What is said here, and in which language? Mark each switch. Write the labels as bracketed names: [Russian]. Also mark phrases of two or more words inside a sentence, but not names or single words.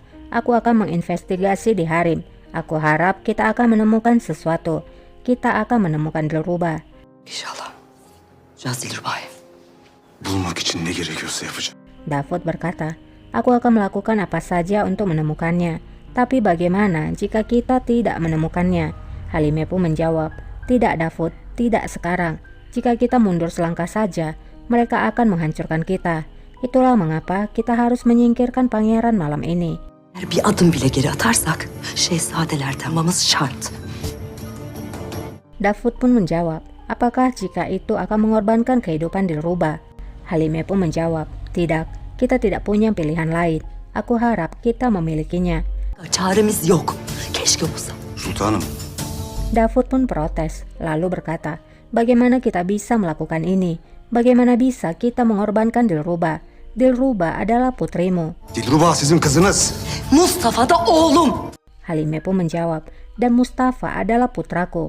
[Indonesian] Aku akan menginvestigasi di Harim. Aku harap kita akan menemukan sesuatu. Kita akan menemukan Dilruba. [Turkish] İnşallah. Caz Dilruba'yı. Bulmak için ne gerekiyorsa yapacağım. [Indonesian] Davud berkata, aku akan melakukan apa saja untuk menemukannya. Tapi bagaimana jika kita tidak menemukannya? Halime pun menjawab, tidak Davud, tidak sekarang. Jika kita mundur selangkah saja, mereka akan menghancurkan kita. Itulah mengapa kita harus menyingkirkan pangeran malam ini. [Turkish] Eğer bir adım bile geri atarsak şehzadeler tamamız şart. [Indonesian] Davud pun menjawab, apakah jika itu akan mengorbankan kehidupan Dilruba? Halime pun menjawab, tidak, kita tidak punya pilihan lain. Aku harap kita memilikinya. [Turkish] Çaremiz yok. Keşke olsa. Sultanım, [Indonesian] Davud pun protes, lalu berkata, bagaimana kita bisa melakukan ini? Bagaimana bisa kita mengorbankan Dilruba? Dilruba adalah putrimu. [Turkish] Dilruba sizin kızınız. Mustafa da oğlum. [Indonesian] Halime pun menjawab, dan Mustafa adalah putraku.